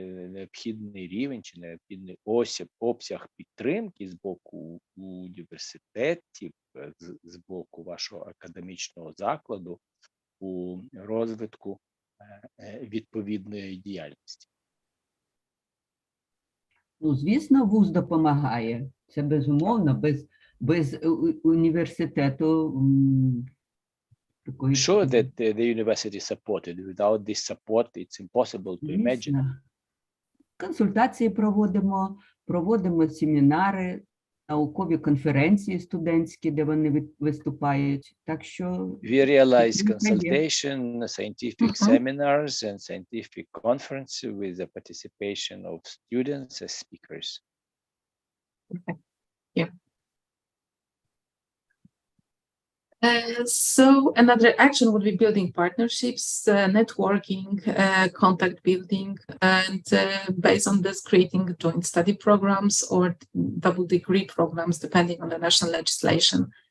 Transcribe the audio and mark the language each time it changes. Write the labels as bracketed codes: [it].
[uk] необхідний рівень чи необхідний обсяг підтримки з боку університетів, з боку вашого академічного закладу у розвитку відповідної діяльності? Ну, звісно, вуз допомагає. Це безумовно, без університету. [en] Sure that the university supported. Without this support, it's impossible to imagine. [uk] Консультації проводимо семінари, наукові конференції студентські, де вони виступають. Так що [en] We realize consultation, scientific seminars and scientific conferences with the participation of students as speakers. Yeah. So another action would be building partnerships, networking, contact building, and based on this, creating joint study programs or double degree programs, depending on the national legislation.